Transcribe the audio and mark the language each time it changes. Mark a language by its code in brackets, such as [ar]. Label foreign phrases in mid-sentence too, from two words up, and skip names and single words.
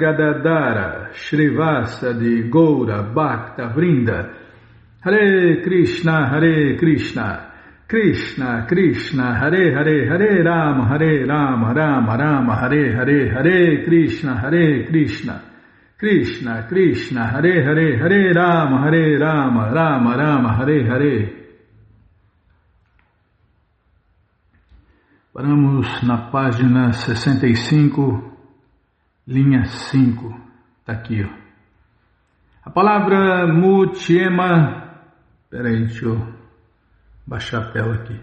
[sa] गदाधर श्री वासादि गौर भक्त वृन्द हरे कृष्ण कृष्ण कृष्ण हरे हरे हरे राम राम राम हरे हरे हरे कृष्ण कृष्ण कृष्ण हरे हरे हरे राम राम राम हरे हरे. [pt] Paramos na página 65, linha 5. Está aqui, ó. A palavra Mutyema. Peraí, deixa eu baixar a tela aqui.